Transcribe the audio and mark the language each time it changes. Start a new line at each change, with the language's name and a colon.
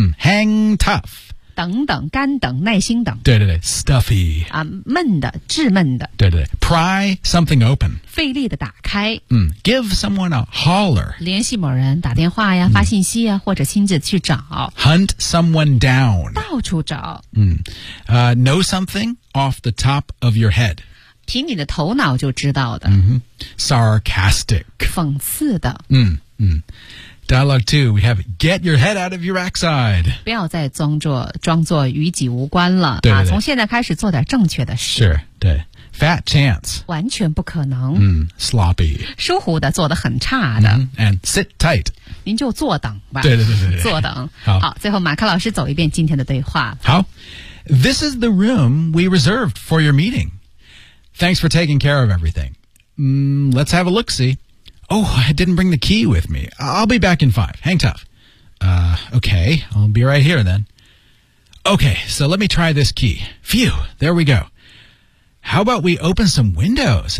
English: Hang tough.
Chinese: 等等干等耐心等对对对 stuffy 啊，闷的致闷的对对对
English: pry something open
Chinese: 费力的打开
English: give someone a holler
Chinese: 联系某人打电话呀发信息呀或者亲自去找
English: hunt someone down
Chinese: 到处找
English: know something off the top of your head
Chinese: 凭你的头脑就知道的、
English: sarcastic
Chinese: 讽刺的
English: Dialogue 2, we have get your head out of your backside.
Chinese: 不要再装作与己无关了。对对对。从现在开始做点正确的事。
English: Sure,
Chinese: 对。
English: Fat chance.
Chinese: 完全不可能。
English: Sloppy.
Chinese: 疏忽的做得很差的。
English: And sit tight.
Chinese: 您就坐等吧。对对对对。坐等。好最后马克老师走一遍今天的对话。好。
English: This is the room we reserved for your meeting. Thanks for taking care of everything. Let's have a look-see. Oh, I didn't bring the key with me. I'll be back in 5. Hang tough. Okay, I'll be right here then. Okay, so let me try this key. Phew, there we go. How about we open some windows?